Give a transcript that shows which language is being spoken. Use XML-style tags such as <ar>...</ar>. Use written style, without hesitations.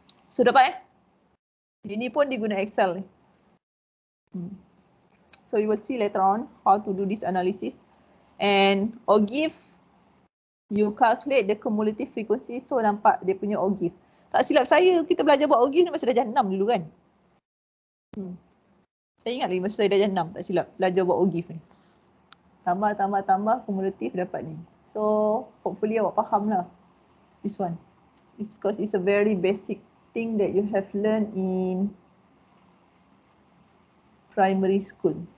<ms>So dapat Ini pun diguna Excel ni.</ms> <en>So you will see later on how to do this analysis. And ogive, you calculate the cumulative frequency.</en> <ms>So nampak dia punya ogive. Tak silap saya, kita belajar buat ogive ni masa darjah 6 dulu kan. Saya ingat lagi masa saya darjah 6, tak silap, belajar buat ogive ni. Tambah, kumulatif dapat ni.</ms> <en>So hopefully</en> <ms>awak faham lah</ms> <en>this one. It's because it's a very basic thing that you have learned in primary school.</en>